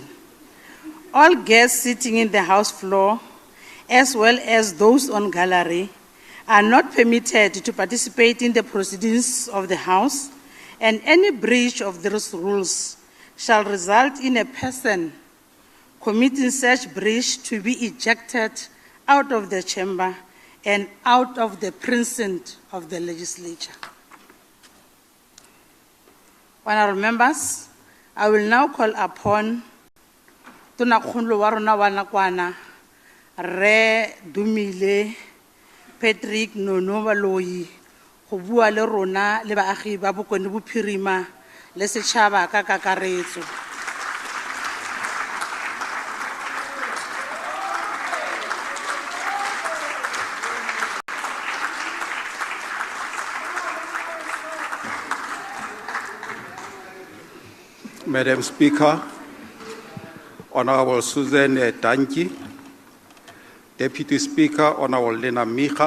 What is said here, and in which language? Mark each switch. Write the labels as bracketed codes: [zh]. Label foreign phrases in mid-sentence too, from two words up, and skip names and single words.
[en] All guests sitting in the House floor, as well as those on gallery, are not permitted to participate in the proceedings of the House, and any breach of those rules shall result in a person committing such breach to be ejected out of the chamber and out of the precinct of the legislature. Honorable members, I will now call upon [tn] Tonakgolo wa rona wa nakwana, Re Dumile Patrick Nono Maloyi, go bua le rona le baagi ba Bokone Bophirima le setšhaba ka kakaretso. [en] Madam Speaker, Honorable Susan Danki, Deputy Speaker, Honorable Lena Micha,